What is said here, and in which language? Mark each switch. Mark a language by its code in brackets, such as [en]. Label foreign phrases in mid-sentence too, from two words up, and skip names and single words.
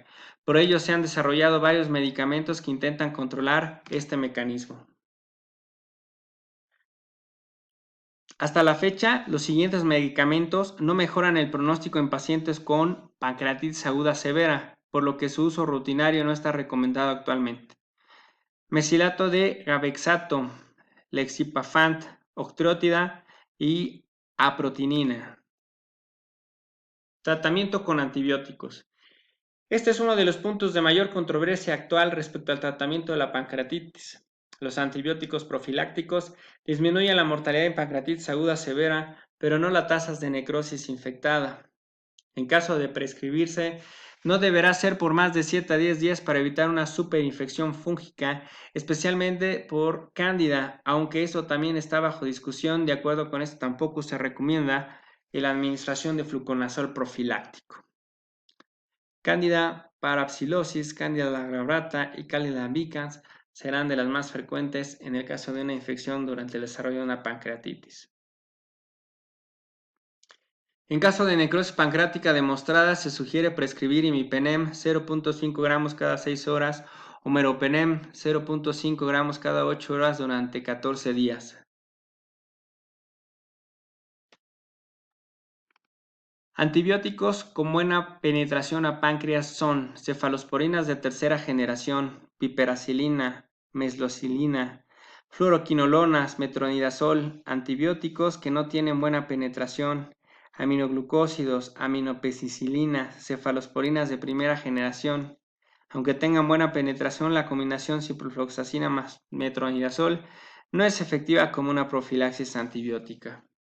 [es] Por ello se han desarrollado varios medicamentos que intentan controlar este mecanismo. Hasta la fecha, los siguientes medicamentos no mejoran el pronóstico en pacientes con pancreatitis aguda severa, por lo que su uso rutinario no está recomendado actualmente. Mesilato de gavexato, lexipafant, octreotida y aprotinina. Tratamiento con antibióticos. Este es uno de los puntos de mayor controversia actual respecto al tratamiento de la pancreatitis. Los antibióticos profilácticos disminuyen la mortalidad en pancreatitis aguda severa, pero no las tasas de necrosis infectada. En caso de prescribirse, no deberá ser por más de 7 a 10 días para evitar una superinfección fúngica, especialmente por cándida, aunque eso también está bajo discusión. De acuerdo con esto, tampoco se recomienda la administración de fluconazol profiláctico. Candida parapsilosis, Candida glabrata y Candida albicans serán de las más frecuentes en el caso de una infección durante el desarrollo de una pancreatitis. En caso de necrosis pancreática demostrada, se sugiere prescribir imipenem 0.5 gramos cada 6 horas o meropenem 0.5 gramos cada 8 horas durante 14 días. Antibióticos con buena penetración a páncreas son cefalosporinas de tercera generación, piperacilina, meslocilina, fluoroquinolonas, metronidazol, antibióticos que no tienen buena penetración, aminoglucósidos, aminopecicilinas, cefalosporinas de primera generación. Aunque tengan buena penetración, la combinación ciprofloxacina más metronidazol no es efectiva como una profilaxis antibiótica.